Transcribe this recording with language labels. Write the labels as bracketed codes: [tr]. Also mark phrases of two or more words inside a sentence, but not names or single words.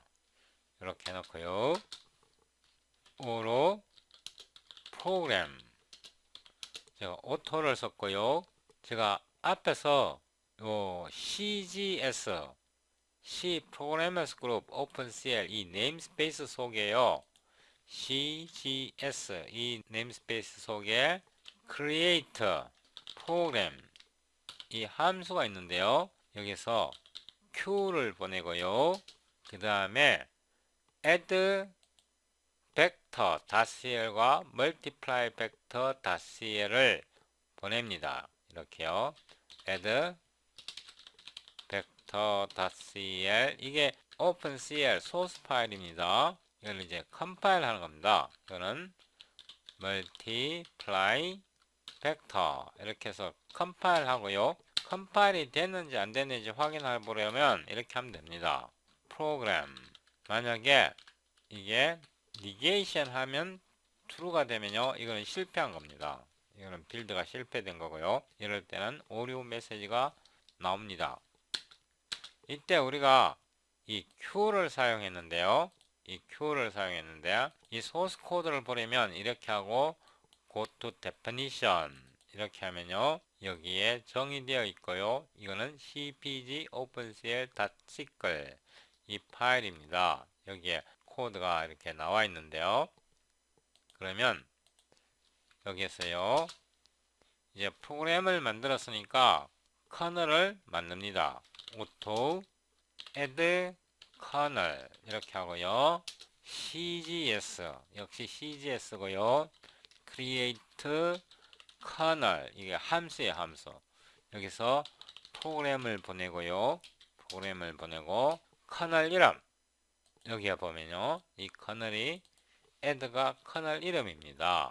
[ko] 이렇게 해놓고요, O로 프로그램, 제가 오토를 썼고요. 제가 앞에서 요 CGS C 프로그래머스 그룹 오픈CL 이 네임스페이스 속에요, CGS 이 네임스페이스 속에 [en] create program [ko] 이 함수가 있는데요, 여기서 Q를 보내고요, 그 다음에 add vector.cl과 multiply vector.cl을 보냅니다. 이렇게요. add vector.cl 이게 opencl 소스 파일입니다. 이걸 이제 컴파일 하는 겁니다. 이거는 multiply vector 이렇게 해서 컴파일 하고요. 컴파일이 됐는지 안 됐는지 확인해 보려면 이렇게 하면 됩니다. 프로그램, 만약에 이게 negation 하면 true가 되면요, 이거는 실패한 겁니다. 이거는 빌드가 실패된 거고요. 이럴 때는 오류 메시지가 나옵니다. 이때 우리가 이 Q를 사용했는데요, 이 소스 코드를 보려면 이렇게 하고 [en] go to definition [ko] 이렇게 하면요, 여기에 정의되어 있고요. 이거는 cpg opencl.cl 이 파일입니다. 여기에 코드가 이렇게 나와 있는데요, 그러면 여기에서요 이제 프로그램을 만들었으니까 커널을 만듭니다. auto add kernel 이렇게 하고요, cgs 역시 cgs고요, [en] create kernel [ko] 이게 함수예요, 함수. 여기서 프로그램을 보내고 커널 이름, 여기에 보면요 이 커널이 add가 커널 이름입니다.